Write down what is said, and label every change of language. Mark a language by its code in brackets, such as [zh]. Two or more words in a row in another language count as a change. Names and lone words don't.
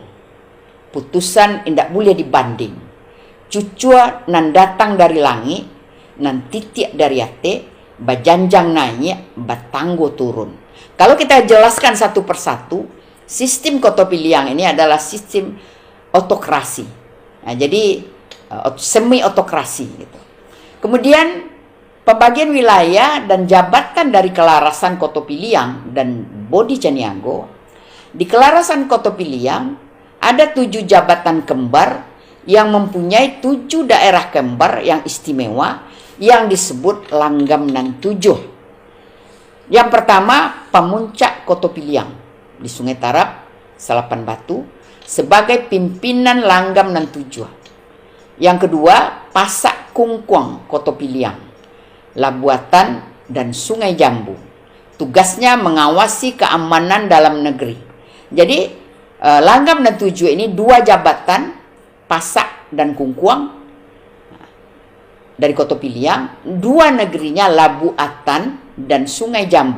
[min] Putusan indak boleh dibanding. Cucua nan datang dari langit, nan titik dari ate, bajanjang naik, batanggo turun. [id] Kalau kita jelaskan satu persatu, sistem Koto Piliang ini adalah sistem otokrasi. Nah, jadi semi otokrasi gitu. Kemudian pembagian wilayah dan jabatan dari kelarasan Koto Piliang dan Bodi Caniago. Di kelarasan Koto Piliang ada 7 jabatan kembar yang mempunyai 7 daerah kembar yang istimewa yang disebut langgam nan 7. Yang pertama, Pemuncak Koto Piliang di Sungai Tarap, Salapan Batu, sebagai pimpinan langgam nan tujuh. Yang kedua, Pasak Kungkuang Koto Piliang, Labuatan dan Sungai Jambu. Tugasnya mengawasi keamanan dalam negeri. Jadi langgam dan tujuh ini dua jabatan, Pasak dan Kungkuang dari Koto Piliang, dua negerinya Labuatan dan Sungai Jambu.